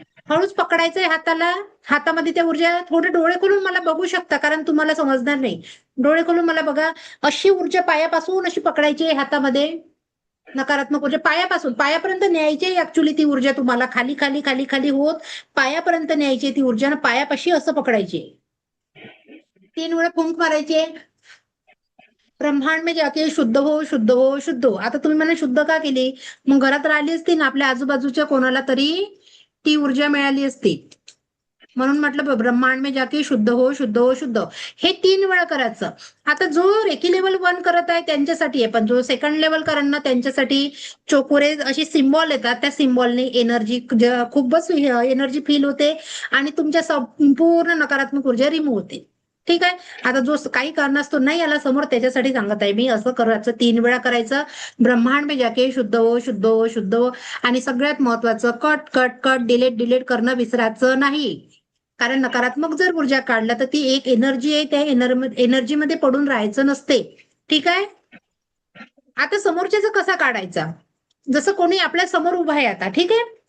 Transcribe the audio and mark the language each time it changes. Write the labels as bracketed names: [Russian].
[Marathi] हळूच पकडायचंय हाताला, हातामध्ये त्या ऊर्जा. थोडे डोळे खोलून मला बघू शकता, कारण तुम्हाला समजणार नाही. डोळे खोलून मला बघा. अशी ऊर्जा पायापासून अशी पकडायची आहे हातामध्ये. नकारात्मक ऊर्जा पायापर्यंत न्यायची ऍक्च्युली ती ऊर्जा तुम्हाला. खाली खाली खाली खाली होत पायापर्यंत न्यायची ती ऊर्जा, पायापाशी असं पकडायची. 3 वेळा फुंक मारायचे. [Hindi] ब्रह्मांड में जाके शुद्ध हो शुद्ध हो शुद्ध हो. [Marathi] आता तुम्ही मला शुद्ध का केली? मग घरात राहिली असती ना, आपल्या आजूबाजूच्या कोणाला तरी ती ऊर्जा मिळाली असती. म्हणून म्हटलं [Hindi] ब्रह्मांड में जाके शुद्ध हो [Marathi] शुद्ध हो शुद्ध हो. हे 3 वेळा करायचं. आता जो रेकी लेवल 1 करत आहे त्यांच्यासाठी आहे, पण जो सेकंड लेवल करणं त्यांच्यासाठी चोकोरे अशी सिम्बॉल येतात. त्या सिम्बॉलने एनर्जी खूपच एनर्जी फील होते आणि तुमच्या संपूर्ण नकारात्मक ऊर्जा रिमूव्ह होते. ठीक आहे. आता जो काही कारणास्तव नाही आला समोर, त्याच्यासाठी सांगत आहे मी. असं करायचं, 3 वेळा करायचं. [Hindi] ब्रह्मांड में जाके शुद्ध हो शुद्ध हो शुद्ध हो. [Marathi] आणि सगळ्यात महत्वाचं, कट कट कट डिलीट करणं विसरायचं नाही. कारण नकारात्मक जर ऊर्जा काढला तर ती एक एनर्जी आहे, त्या एनर्जीमध्ये पडून राहायचं नसते. ठीक आहे. आता समोरच्याचा कसा काढायचा? जसं कोणी आपल्या समोर उभा आहे आता. ठीक आहे.